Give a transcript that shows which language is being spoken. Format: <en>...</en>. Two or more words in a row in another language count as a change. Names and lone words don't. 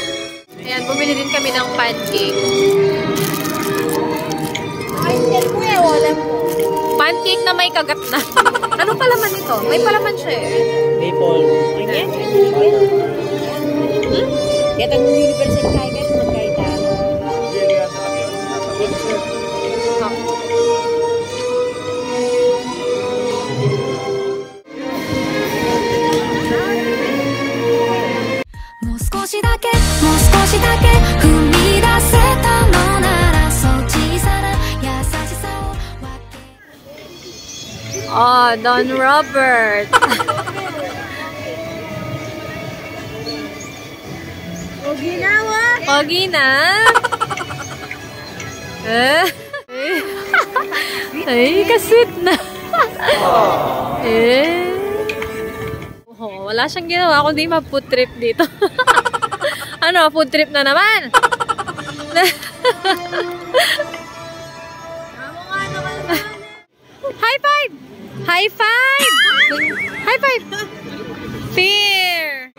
<tl>Ayan, bumili din kami ng pancake. Pancake na may kagat na. Anong palaman ito? May palaman siya eh. Maple. Onion? Kaya itong Universal Tiger, magkaita.</tl> <ja>もう少しだけ踏み出せたのならそう小さな優しさを分け</ja> <tl>Oh, Don Robert. Pogi na, wa? Pogi na. Ay, kasweet na. Eh. Oh, wala siyang ginawa kundi ma-</tl> <en>food trip</en> <tl>dito. Ano,</tl> <en>food trip</en> <tl>na naman?</tl> <en>High five! High five! High five! Fear!</en>